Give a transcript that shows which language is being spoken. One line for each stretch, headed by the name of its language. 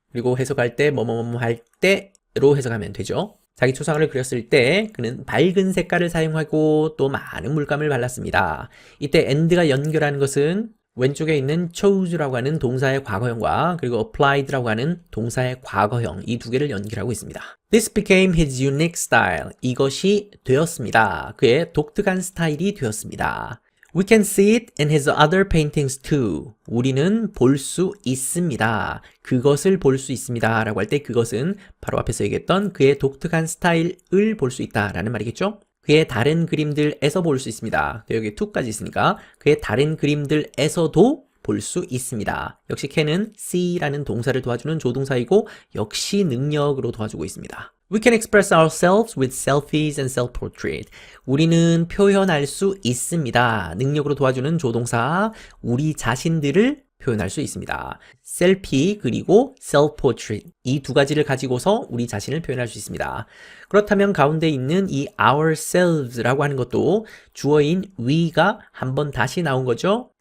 Korean: 그리고 해석할 때 뭐뭐뭐 할 때로 해석하면 되죠. 자기 초상화를 그렸을 때 그는 밝은 색깔을 사용하고 또 많은 물감을 발랐습니다. 이때 and가 연결하는 것은 왼쪽에 있는 chose라고 하는 동사의 과거형과 그리고 applied라고 하는 동사의 과거형 이 두 개를 연결하고 있습니다.
English: This became his unique style.
Korean: 이것이 되었습니다. 그의 독특한 스타일이 되었습니다.
English: We can see it in his other paintings too.
Korean: 우리는 볼 수 있습니다. 그것을 볼 수 있습니다. 라고 할 때 그것은 바로 앞에서 얘기했던 그의 독특한 스타일을 볼 수 있다 라는 말이겠죠? 그의 다른 그림들에서 볼 수 있습니다. 여기 to까지 있으니까 그의 다른 그림들에서도 볼 수 있습니다. 역시 can은 see라는 동사를 도와주는 조동사이고 역시 능력으로 도와주고 있습니다.
English: We can express ourselves with selfies and self-portrait.
Korean: 우리는 표현할 수 있습니다. 능력으로 도와주는 조동사, 우리 자신들을 표현할 수 있습니다. 셀피 그리고 self-portrait 이 두 가지를 가지고서 우리 자신을 표현할 수 있습니다. 그렇다면 가운데 있는 이 ourselves라고 하는 것도 주어인 we가 한번 다시 나온 거죠.